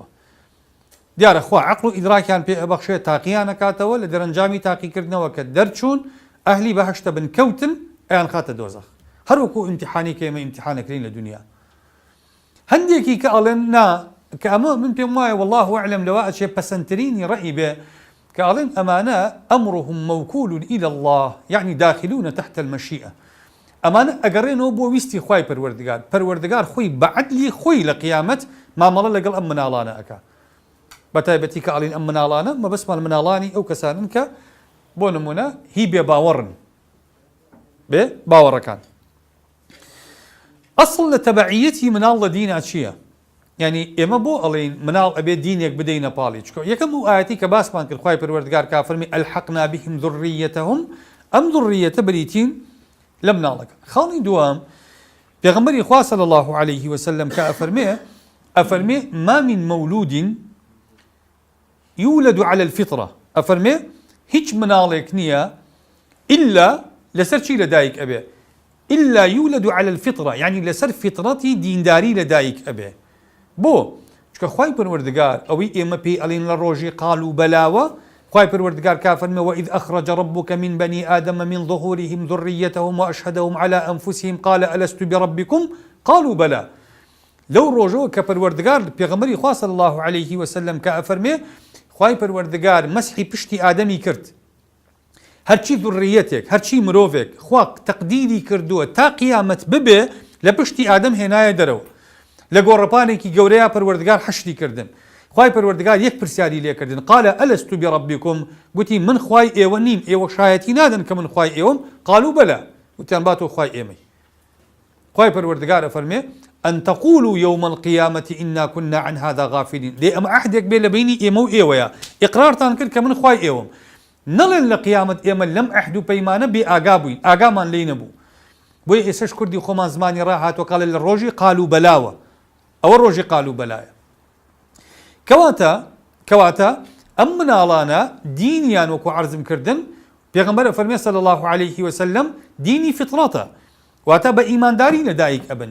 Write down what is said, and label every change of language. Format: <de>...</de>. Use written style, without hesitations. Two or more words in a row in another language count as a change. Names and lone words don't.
<ckb>دیارە خوا عەقڵ و ئیدراکیان پێ ئەبەخشێت تاقییان نەکاتەوە، لە دەرەنجامی تاقیکردنەوە کە دەرچوون ئەهلی بەهەشتە بن کەوتن ئەیان خاتە دۆزەخ، هەروەکو ئیمتیحانی کە ئێمە ئیمتیحانەکرین لە دنیا. هەندێکی کە ئەڵێن نا کە ئەمە من پێم وایە</ckb> <ar>والله ئەعلەم</ar> <ckb>لەوە ئەچێ پەسەندترینی ڕەئی بێ کە ئەڵێن ئەمانە</ckb> <ar>ئەمرهم موکول إلى الله، یعنی داخلون تحت المەشیئە.</ar> <ckb>ئەمانە ئەگەڕێنەوە بۆ ویستی خوای پەروەردگار، پەروەردگار خۆی بە عەدلی خۆی لە قیامەت مامەڵە لەگەڵ ئەم مناڵانە ئەکا. بەتایبەتی کە ئەڵێن ئەم مناڵانە مەبەستمان مناڵانی ئەو کەسانن کە بۆ نمونە هی بێ باوەڕن، بێ باوەڕەکان. ئەسڵ لە تەبعیەتی مناڵ لە دینە چییە؟ يعني ئێمە بۆ ئەڵێن مناڵ ئەبێ دینێک بدەینە پاڵی چکۆ یەکەم و ئاەتی کە باسمان کرد خوای پەروەردگار کافەرمی</ckb> <ar>ئەلحەقنا بهم ذڕیەتەهم</ar> <ckb>ئەم ذڕیەتە بریتین لە مناڵەکە. خاڵی دووەم پێغەمبەری خوا</ckb> <ar>صلی الله عليه وسلم</ar> <ckb>کە ئەفەرمێ</ckb> <ar>ما من مولود يولد على الفطرة</ar> <ckb>ئەفەرمێ هیچ مناڵێک نییە إلا لەسەر چی لەدایک ئەبێ</ckb> <ar>إلا يولد على الفطرة يعني</ar> <ckb>لەسەر فطرەتی دینداری لەدایک ئەبێ. بۆ چکە خوای پەروەردگار ئەوەی ئێمە پێی ئەڵێن لە ڕۆژی قال و بەلاوە خوای پەروەردگار کافەرمێ</ckb> <ar>وإذ أخرج ربك من بني آدم من ظهورهم ذريتهم وأشهدهم على أنفسهم قال ألست بربكم قالوا بلى.</ar> <ckb>لەو ڕۆژەوە کە پەروەردگار پێغەمبەری خوا</ckb> <ar>صلی الله عليه وسلم</ar> <ckb>کە ئەفەرمێ خوای پەروەردگار مەسحی پشتی ئادەمی کرد هەرچی ذڕیەتێک هەرچی مرۆڤێک خوا تەقدیری کردووە تا قیامەت ببێ لە پشتی ئادەم هێنایە دەرەوە لە گۆڕەپانێکی گەورەیە پەروەردگار حەشری کردن خوای پەروەردگار یەک پرسیاری لێکردن</ckb> <ar>قالە ئەلەست برەبیکم</ar> <ckb>گوتی من خوای ئێوە نیم ئێوە شایەتی نادەن کە من خوای ئێوەم</ckb> <ar>قالوا بەلا</ar> <ckb>وتیان باتۆ خوای ئێمەی. خوای پەروەردگار ئەفەرمێ</ckb> <ar>أن تقولوا يوم القيامة إنا كنا عن هذا غافلين</ar> <ckb>لێ ئەمە عەهدێک بێ لە بینی ئێمە و ئێوەیە ئیقرارتان کرد کە من خوای ئێوەم نەڵێن لە قیامەت ئێمە لەم عەهد و پەیمانە بێ ئاگا بووین ئاگامان لێ نەبوو. بۆیە ئێسش کوردی خۆمان زمانی ڕاهاتوە قالە لە ڕۆژی</ckb> <ar>قالوا بەلاوە</ar> <ckb>ئەوە ڕۆژی</ckb> <ar>قالوا بەلایە.</ar> <ckb>کەواتە ئەم مناڵانە دینیان وەکو عەرزم کردن پێغەمبەر فەرمێ</ckb> <ar>صلی الله عليه وسلم</ar> <ckb>دینی فطرەتە واتە بە ئیمانداری لەدایک ئەبن.</ckb>